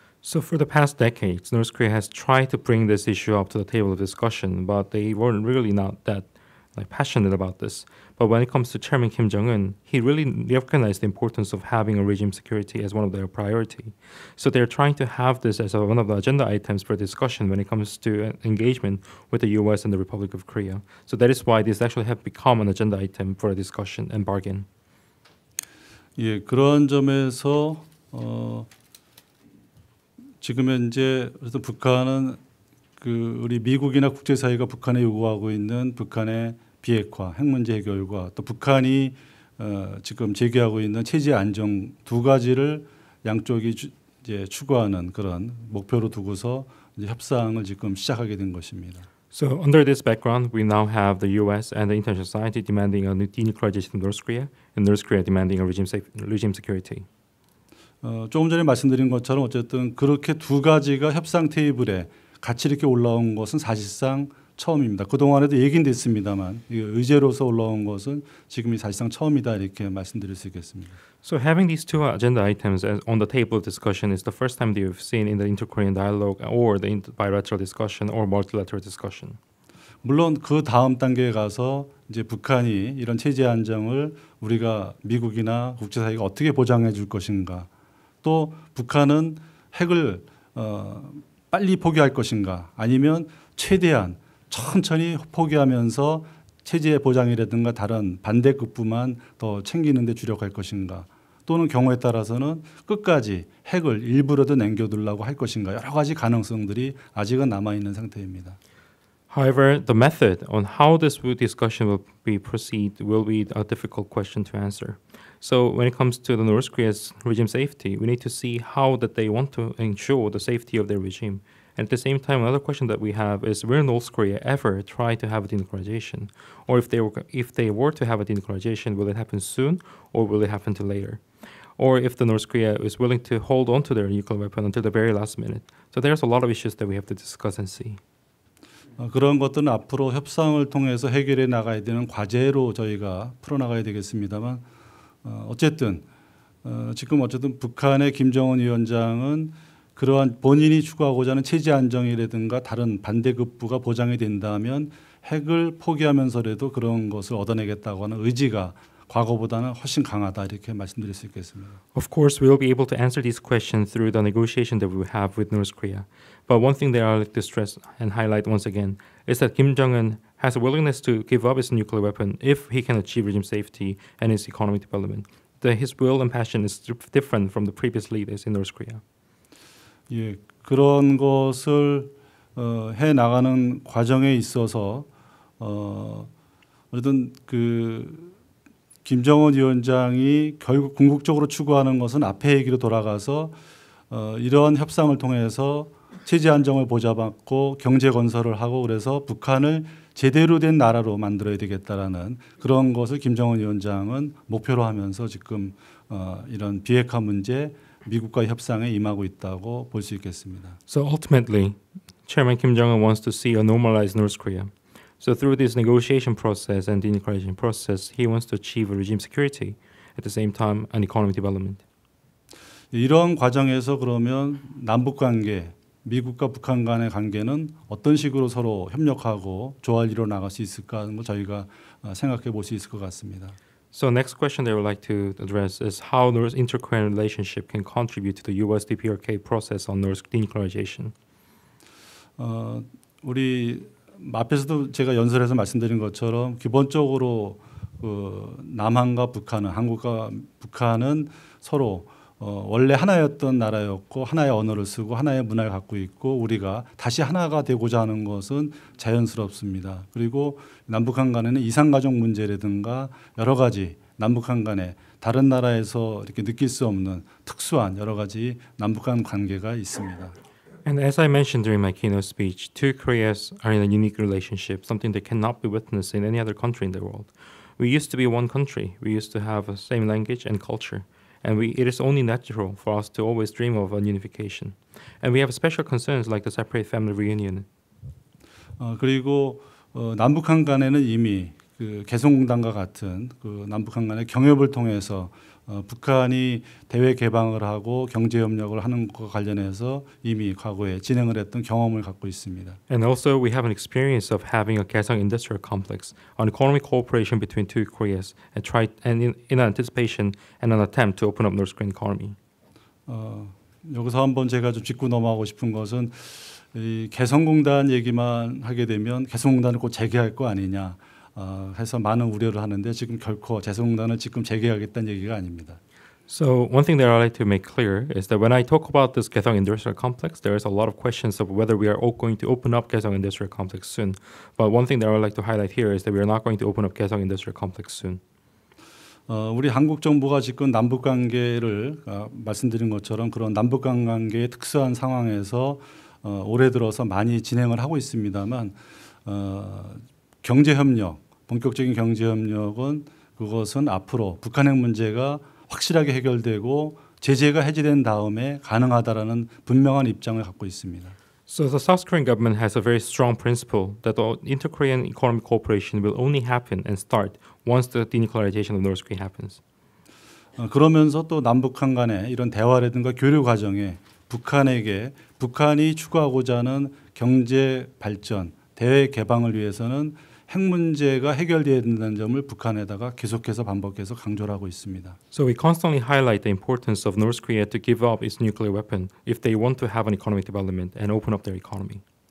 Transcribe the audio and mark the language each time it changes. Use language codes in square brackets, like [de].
[en] So for the past decades, North Korea has tried to bring this issue up to the table of discussion, but they weren't really not that passionate about this. But when it comes to Chairman Kim Jong-un, he really recognized the importance of having a regime security as one of their priority. So they're trying to have this as one of the agenda items for discussion when it comes to engagement with the U.S. and the Republic of Korea. So that is why this actually have become an agenda item for a discussion and bargain. [ko] 예, 그런 점에서 지금 현재 그래서 북한은 그 우리 미국이나 국제사회가 북한에 요구하고 있는 북한의 비핵화, 핵 문제 해결과 또 북한이 지금 제기하고 있는 체제 안정 두 가지를 양쪽이 이제 추구하는 그런 목표로 두고서 이제 협상을 지금 시작하게 된 것입니다. [en] So under this background, we now have the U.S. and the international society demanding a denuclearization of North Korea, and North Korea demanding a regime security. [ko] 조금 전에 말씀드린 것처럼 어쨌든 그렇게 두 가지가 협상 테이블에 같이 이렇게 올라온 것은 사실상 처음입니다. 그 동안에도 얘기는 됐습니다만 의제로서 올라온 것은 지금이 사실상 처음이다 이렇게 말씀드릴 수 있겠습니다. [en] So having these two agenda items on the table of discussion is the first time that you've seen in the inter-Korean dialogue or the bilateral discussion or multilateral discussion. [ko] 물론 그 다음 단계에 가서 이제 북한이 이런 체제 안정을 우리가 미국이나 국제사회가 어떻게 보장해 줄 것인가, 또 북한은 핵을 빨리 포기할 것인가, 아니면 최대한 천천히 포기하면서 체제 보장이라든가 다른 반대급부만 더 챙기는 데 주력할 것인가, 또는 경우에 따라서는 끝까지 핵을 일부라도 남겨두려고 할 것인가, 여러 가지 가능성들이 아직은 남아있는 상태입니다. [en] However, the method on how this discussion will be proceed will be a difficult question to answer. So when it comes to the North Korea's regime safety, we need to see how that they want to ensure the safety of their regime. And at the same time, another question that we have is, will North Korea ever try to have a denuclearization? Or if they were to have a denuclearization, will it happen soon or will it happen till later? Or if the North Korea is willing to hold on to their nuclear weapon until the very last minute. So there's a lot of issues that we have to discuss and see. [ko] 그런 것들은 앞으로 협상을 통해서 해결해 나가야 되는 과제로 저희가 풀어나가야 되겠습니다만, 어쨌든 지금 북한의 김정은 위원장은 그러한 본인이 추구하고자 하는 체제 안정이라든가 다른 반대급부가 보장이 된다면 핵을 포기하면서라도 그런 것을 얻어내겠다고 하는 의지가 과거보다는 훨씬 강하다 이렇게 말씀드릴 수 있겠습니다. [en] Of course, we will be able to answer these questions through the negotiation that we have with North Korea. But one thing that I would like to stress and highlight once again is that Kim Jong-un has a willingness to give up his nuclear weapon if he can achieve regime safety and his economic development. His will and passion is different from the previous leaders in North Korea. [ko] 예, 그런 것을 해 나가는 과정에 있어서 어쨌든 김정은 위원장이 결국 궁극적으로 추구하는 것은 앞에 얘기로 돌아가서 이러한 협상을 통해서 체제 안정을 보장받고 경제 건설을 하고 그래서 북한을 제대로 된 나라로 만들어야 되겠다라는 그런 것을 김정은 위원장은 목표로 하면서 지금 이런 비핵화 문제 미국과의 협상에 임하고 있다고 볼 수 있겠습니다. [en] So ultimately, Chairman Kim Jong-un wants to see a normalized North Korea. So through this negotiation process and denuclearization process, he wants to achieve a regime security, at the same time an economic development. [ko] 이런 과정에서 그러면 남북 관계, 미국과 북한 간의 관계는 어떤 식으로 서로 협력하고 조화를 이루어 나갈 수 있을까 하는 거 저희가 생각해 볼 수 있을 것 같습니다. [en] So next question that I would like to address is how North inter-Korean relationship can contribute to the U.S. DPRK process on North denuclearization. [ko] 우리 앞에서도 제가 연설에서 말씀드린 것처럼 기본적으로 남한과 북한은 한국과 북한은 서로 원래 하나였던 나라였고 하나의 언어를 쓰고 하나의 문화를 갖고 있고 우리가 다시 하나가 되고자 하는 것은 자연스럽습니다. 그리고 남북한 간에는 이산가족 문제라든가 여러 가지 남북한 간에 다른 나라에서 이렇게 느낄 수 없는 특수한 여러 가지 남북한 관계가 있습니다. [en] And as I mentioned during my keynote speech, two Koreas are in a unique relationship, something that cannot be witnessed in any other country in the world. We used to be one country. We used to have the same language and culture. And it is only natural for us to always dream of a unification. And we have special concerns like the separate family reunion. [ko] 그리고 남북한 간에는 이미 개성공단과 같은 남북한 간의 경협을 통해서 북한이 대외 개방을 하고 경제 협력을 하는 것과 관련해서 이미 과거에 진행을 했던 경험을 갖고 있습니다. [en] And also we have an experience of having a Kaesong industrial complex on economic cooperation between two Koreas and in anticipation and an attempt to open up North Korean economy. [ko] 여기서 한번 제가 좀 짚고 넘어가고 싶은 것은 이 개성공단 얘기만 하게 되면 개성공단을 꼭 재개할 거 아니냐. 해서 많은 우려를 하는데 지금 결코 개성공단을 지금 재개하겠다는 얘기가 아닙니다. [en] So one thing that I like to make clear is that when I talk about this Kaesong Industrial Complex, there is a lot of questions of whether we are going to open up Kaesong Industrial Complex soon. But one thing that I would like to highlight here is that we are not going to open up Kaesong Industrial Complex soon. [ko] 우리 한국 정부가 지금 남북 관계를 말씀드린 것처럼 그런 남북 관계의 특수한 상황에서 올해 들어서 많이 진행을 하고 있습니다만 경제 협력, 본격적인 경제 협력은 그것은 앞으로 북한 핵 문제가 확실하게 해결되고 제재가 해제된 다음에 가능하다라는 분명한 입장을 갖고 있습니다. [en] So the South Korean government has a very strong principle that the inter-Korean economic cooperation will only happen and start once the denuclearization of North Korea happens. [ko] 그러면서 또 남북한 간의 이런 대화라든가 교류 과정에 북한이 추구하고자 하는 경제 발전, 대외 개방을 위해서는 핵 문제가 해결돼야 된다는 점을 북한에다가 계속해서 반복해서 강조를 하고 있습니다. [en] So we constantly highlight the importance of North Korea to give up its nuclear weapon if they want to have an economic development and open up their economy.